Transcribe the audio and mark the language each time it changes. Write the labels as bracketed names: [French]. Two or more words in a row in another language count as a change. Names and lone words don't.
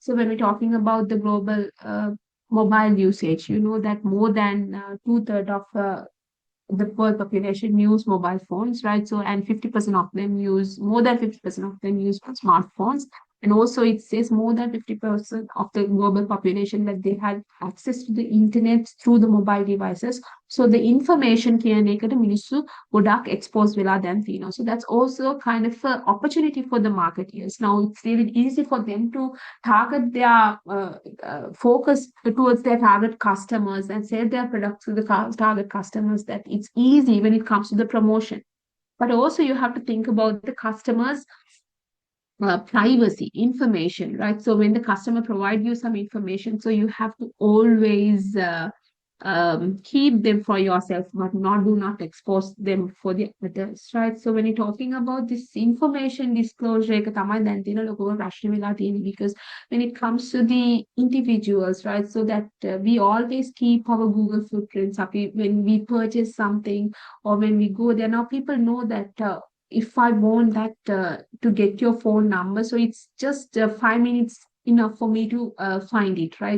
[English] So when we're talking about the global mobile usage, you know that more than two-thirds of the world population use mobile phones, right? So, and 50% of them use, more than 50% of them use smartphones. And also, it says more than 50% of the global population that they had access to the internet through the mobile devices. So, the information [Sinhala] කියන එකට මිනිස්සු ගොඩක් exposed වෙලා දැන් තියෙනවා. [English] So, that's also kind of an opportunity for the marketeers. Now, it's really easy for them to target their focus towards their target customers and sell their products to the target customers, that it's easy when it comes to the promotion. But also you have to think about the customers privacy information, right? So when the customer provide you some information, so you have to always keep them for yourself, but do not expose them for the others, right? So when you're talking about this information disclosure, [Sinhala] එක තමයි දැන් තියෙන ලොකුම ප්‍රශ්නේ වෙලා තියෙන්නේ, [English] because when it comes to the individuals, right? So that we always keep our Google footprints up when we purchase something or when we go there. Now people know that if I want that to get your phone number, so it's just 5 minutes enough for me to find it, right?